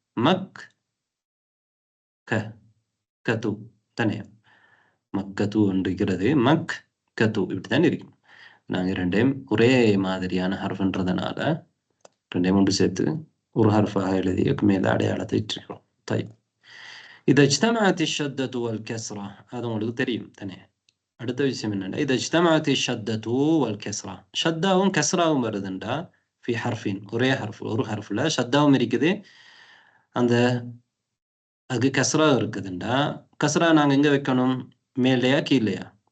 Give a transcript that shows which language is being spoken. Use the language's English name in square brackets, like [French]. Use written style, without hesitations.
[Tamil] மக் கது தானே. மக்கத்து இருக்கிறது, மக் கத்து இப்படித்தான் இருக்கும். நாங்க ரெண்டையும் ஒரே மாதிரியான ஹர்ஃப்ன்றதுனால ரெண்டையும் ஒன்று சேர்த்து ஒரு ஹர்ஃபாக எழுதி மேல அடையாளத்தை இட்டிருக்கிறோம். [Arabic] طيب إذا اجتمعت الشدة والكسرة هذا [Tamil] உங்களுக்கு தெரியும் தானே. அடுத்த விஷயம் என்னன்னா [Arabic] إذا اجتمعت الشدة والكسرة [Tamil] ஷத்தாவும் கஸ்ராவும் வருதுண்டா [Arabic] في حرفين [Tamil] ஒரே ஹர்ஃப், ஒரு ஹர்ஃப்ல ஷத்தாவும் இருக்குது, அந்த அதுக்கு கஸ்ரா இருக்குதுண்டா. கஸ்ரா நாங்க எங்க வைக்கணும்? மேலையா கீழையா?